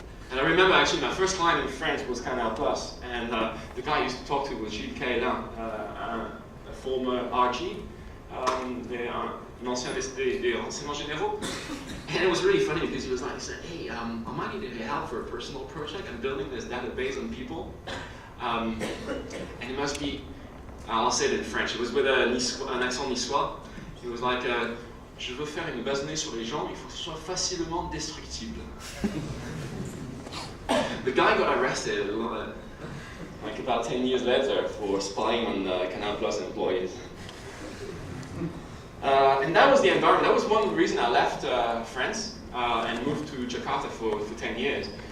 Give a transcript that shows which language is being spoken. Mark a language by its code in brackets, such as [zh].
[en] And I remember actually my first client in France was Canal Plus, and the guy I used to talk to was Gilles Caillin, a former RG, [fr] un ancien des renseignements généraux. [en] And it was really funny because he said, hey, I might need your help for a personal project. I'm building this database on people. And it must be, I'll say it in French, it was with [fr] un accent niçois. [en] It was like, [fr] je veux faire une base de données sur les gens, il faut que ce soit facilement destructible. [en] The guy got arrested like about 10 years later for spying on Canal Plus employees. And that was the environment. That was one reason I left France and moved to Jakarta for 10 years.